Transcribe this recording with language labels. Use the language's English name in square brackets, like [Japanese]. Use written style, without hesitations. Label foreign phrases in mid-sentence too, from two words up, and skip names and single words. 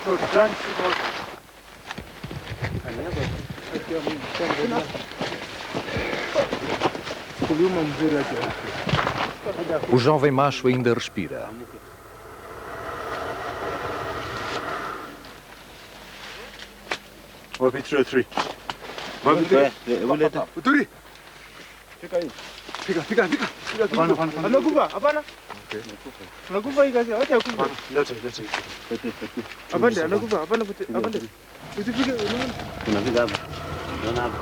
[Portuguese] O jovem macho ainda respira. One, 2, 3. One, 2, 3. Fica aí. Fica. [Swahili] Anakufa, hapana. Anakufa hii kazi, acha kufa. Lete. Apande, anakufa, hapana, apande. Usifike, unaona? Unafika hapa. Unaona hapa.